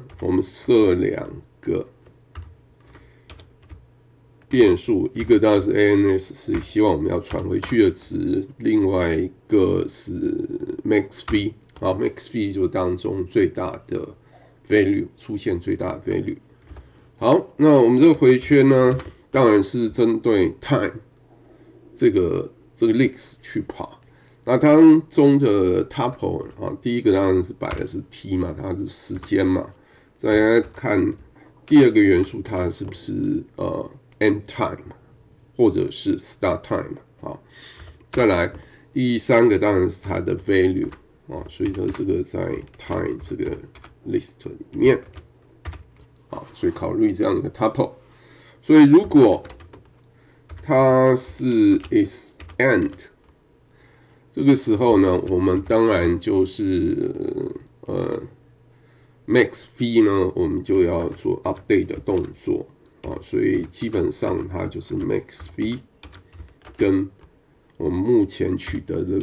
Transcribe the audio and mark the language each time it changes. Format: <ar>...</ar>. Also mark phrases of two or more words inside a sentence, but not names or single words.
<zh>我們設兩個變數，一個當然是 ANS， 是希望我們要傳回去的值，另外一個是 max v， 好 ，max v 就當中最大的 value 出現最大的 value。好，那我們這個回圈呢，當然是針對 time 這個 list 去跑。那當中的 tuple 啊，第一個當然是擺的是 t 嘛，它是時間嘛。再來看第二個元素，它是不是</zh> <en>end time</en> <zh>或者是</zh> <en>start time</en> <zh>啊？再來第三個當然是它的 value 啊，所以它這個在 time 這個 list 裡面啊，所以考慮這樣一個 tuple。所以如果它是 is end，這個時候呢，我們當然就是max v 呢，我們就要做 update 的動作啊，所以基本上它就是 max v 跟我們目前取得的</zh>